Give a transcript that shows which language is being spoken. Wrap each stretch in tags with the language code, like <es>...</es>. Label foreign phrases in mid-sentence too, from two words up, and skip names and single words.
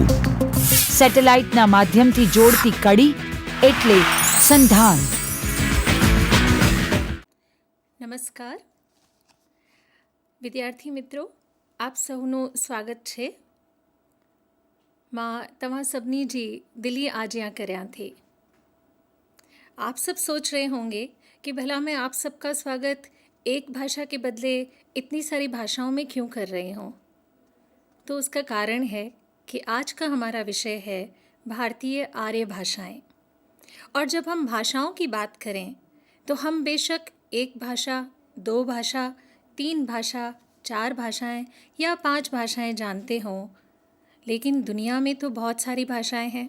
<gu>સેટેલાઇટના માધ્યમથી જોડતી કડી એટલે સંધાન. નમસ્કાર વિદ્યાર્થી મિત્રો, આપ સૌનું સ્વાગત છે.</gu> <sd>मां तव्हां सभिनी जी दिली आजियां कर्यां थी.</sd> <hi>आप सब सोच रहे होंगे कि भला मैं आप सबका स्वागत एक भाषा के बदले इतनी सारी भाषाओं में क्यों कर रही हूँ. तो उसका कारण है कि आज का हमारा विषय है भारतीय आर्य भाषाएं. और जब हम भाषाओं की बात करें तो हम बेशक एक भाषा, दो भाषा, 3 भाषा, 4 भाषाएं या 5 भाषाएं जानते हों, लेकिन दुनिया में तो बहुत सारी भाषाएं हैं.</hi>